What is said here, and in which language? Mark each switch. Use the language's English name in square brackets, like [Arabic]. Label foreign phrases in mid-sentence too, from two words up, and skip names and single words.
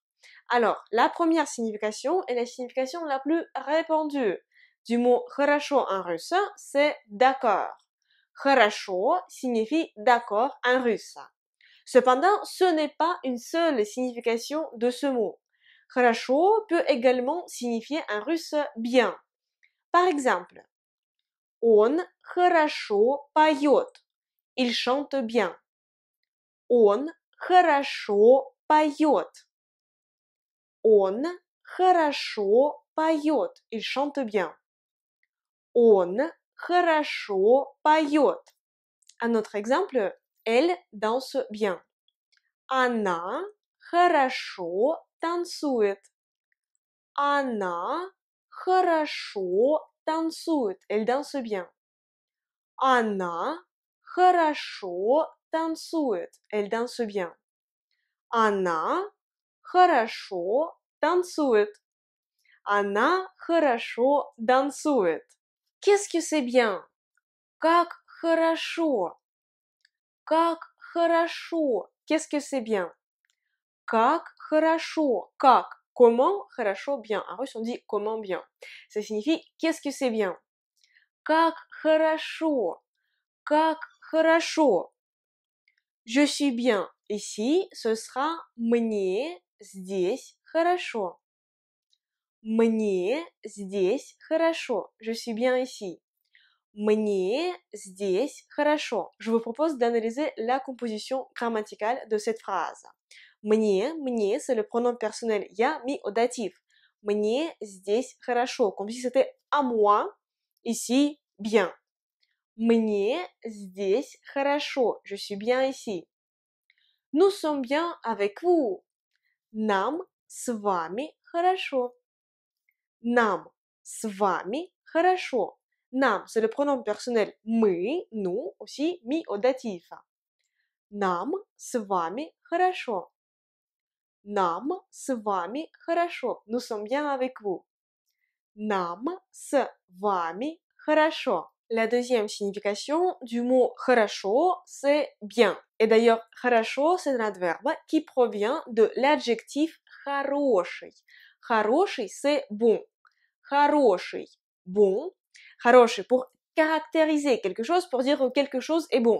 [French] Alors, la première signification est la signification la plus répandue du mot хорошо en russe, c'est d'accord. Хорошо signifie d'accord en russe. Cependant, ce n'est pas une seule signification de ce mot. Хорошо peut également signifier en russe bien. Par exemple, [Russian] Он хорошо поет. [French] Il chante bien. [Russian] Он хорошо поет. Он хорошо поет. [French] Il chante bien. [Russian] Он хорошо поет. [French] Un autre exemple, elle danse bien. [Russian] Она хорошо танцует. Она хорошо танцует. [French] Elle danse bien. [Russian] Она хорошо танцует. [French] Elle danse bien. [Russian] Она хорошо танцует. Она хорошо танцует. [French] Qu'est-ce que c'est bien? [Russian] Как хорошо. Как хорошо. [French] Qu'est-ce que c'est bien? [Russian] Как хорошо. Как. [French] Comment? Хорошо, bien. En russe, on dit comment bien. Ça signifie qu'est-ce que c'est bien? [Russian] Как хорошо. Как хорошо. [French] Je suis bien. Ici, ce sera [Russian] мне здесь хорошо. Мне здесь хорошо. [French] Je suis bien ici. [Russian] Мне здесь хорошо. [French] Je vous propose d'analyser la composition grammaticale de cette phrase. Мне, c'est le pronom personnel я mis au datif. [Russian] Мне здесь хорошо. [French] Comme si c'était à moi, ici, bien. [Russian] Мне здесь хорошо. [French] Je suis bien ici. Nous sommes bien avec vous. [Russian] Нам с вами хорошо. Нам с вами хорошо. Нам, [French] c'est le pronom personnel мы, nous, aussi mis au datif. [Russian] Нам с вами хорошо. Нам с вами хорошо. [French] Nous sommes bien avec vous. [Russian] Нам с вами хорошо. [French] La deuxième signification du mot хорошо, c'est bien. Et d'ailleurs, хорошо, c'est un adverbe qui provient de l'adjectif хороший. Хороший, c'est bon. Хороший, bon. Хороший, pour caractériser quelque chose, pour dire que quelque chose est bon.